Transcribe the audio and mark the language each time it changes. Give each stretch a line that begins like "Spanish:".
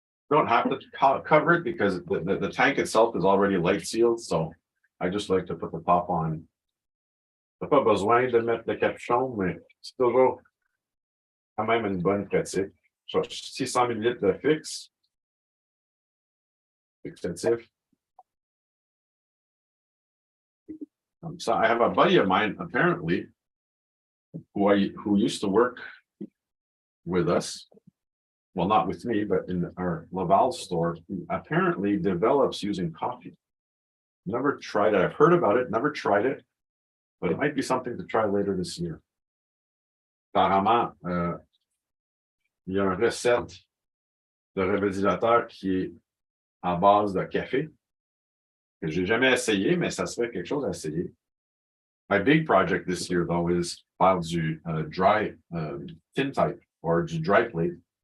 English: Don't have to cover it because the tank itself is already light sealed, so I just like to put the top on.
French: T'as pas besoin de mettre le capuchon, mais c'est toujours quand même une bonne pratique. 600 ml de fixe. Fixatif.
English: So I have a buddy of mine, apparently, who used to work with us. Well, not with me, but in our Laval store, who apparently develops using coffee. Never tried it. I've heard about it, never tried it, but it might be something to try later this year.
French: Apparemment, il y a une recette de révédilateur qui est à base de café, que j'ai jamais essayé, mais ça serait quelque chose à essayer.
English: My big project this year, though, is
French: faire du
English: dry tin type or du dry plate.